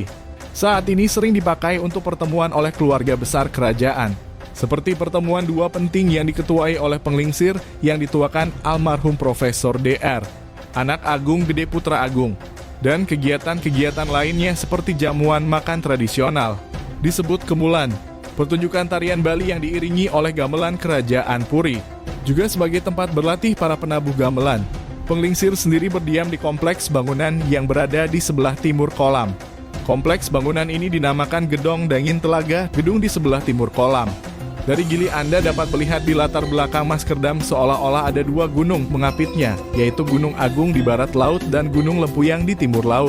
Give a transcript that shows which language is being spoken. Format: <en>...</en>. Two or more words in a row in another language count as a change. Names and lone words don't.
<id>Saat ini sering dipakai untuk pertemuan oleh keluarga besar kerajaan, seperti pertemuan 2 penting yang diketuai oleh penglingsir yang dituakan almarhum Profesor Dr. Anak Agung Gede Putra Agung, dan kegiatan-kegiatan lainnya seperti jamuan makan tradisional, disebut kemulan, pertunjukan tarian Bali yang diiringi oleh gamelan kerajaan Puri, juga sebagai tempat berlatih para penabuh gamelan. Penglingsir sendiri berdiam di kompleks bangunan yang berada di sebelah timur kolam. Kompleks bangunan ini dinamakan Gedong Dangin Telaga, gedung di sebelah timur kolam. Dari gili Anda dapat melihat di latar belakang Maskerdam seolah-olah ada dua gunung mengapitnya, yaitu Gunung Agung di barat laut dan Gunung Lempuyang di timur laut.</id>